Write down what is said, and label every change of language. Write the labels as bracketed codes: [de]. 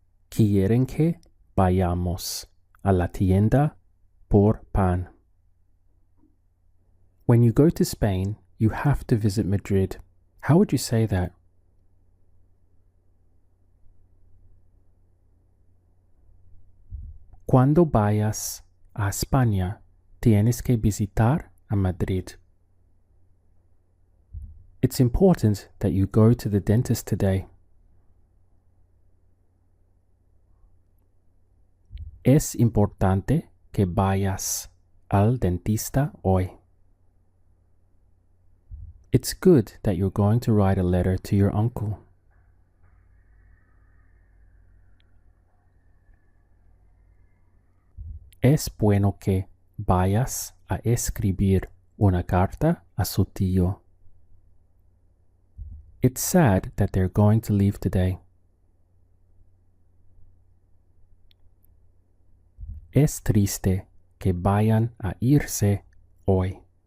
[es] Quieren que vayamos a la tienda por pan. [en] When you go to Spain, you have to visit Madrid. How would you say that? [es] Cuando vayas a España, tienes que visitar a Madrid. [en] It's important that you go to the dentist today. [es] Es importante que vayas al dentista hoy. [en] It's good that you're going to write a letter to your uncle. [es] Es bueno que vayas a escribir una carta a su tío. [en] It's sad that they're going to leave today. [es] Es triste que vayan a irse hoy.